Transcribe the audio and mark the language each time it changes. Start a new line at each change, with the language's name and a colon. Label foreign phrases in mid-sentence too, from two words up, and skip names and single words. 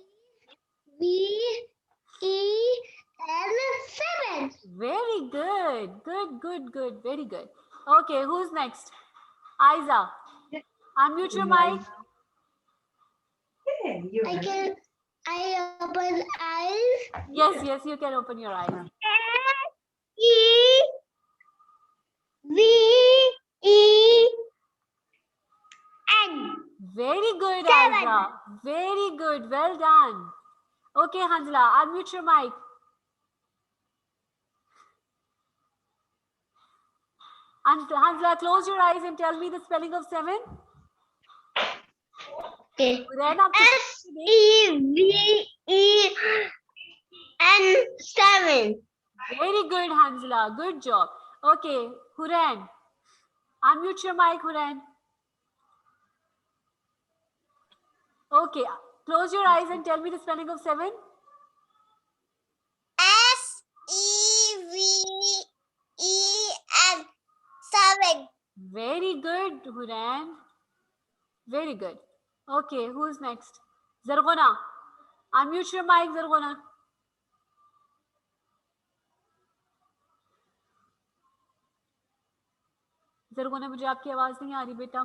English: V-E-N. 7. Very good. Good. Very good. Okay, who's next? Aiza. Unmute your mic. I open eyes. Yes, you can open your eyes. S-E-V-E-N. Very good, 7. Aiza. Very good. Well done. Okay, Hansla, unmute your mic. And Hansla, close your eyes and tell me the spelling of 7. Okay. Then up to S-E-V-E-N. 7. Very good, Hansla. Good job. Okay, Huran. Unmute your mic, Huran. Okay, close your eyes and tell me the spelling of 7. S-E-V-E-N. 7. Very good, Huran. Very good. Okay, who's next? Zargona. Unmute your mic, Zargona. Zargona,
Hindi: मुझे आपकी आवाज नहीं आ रही बेटा.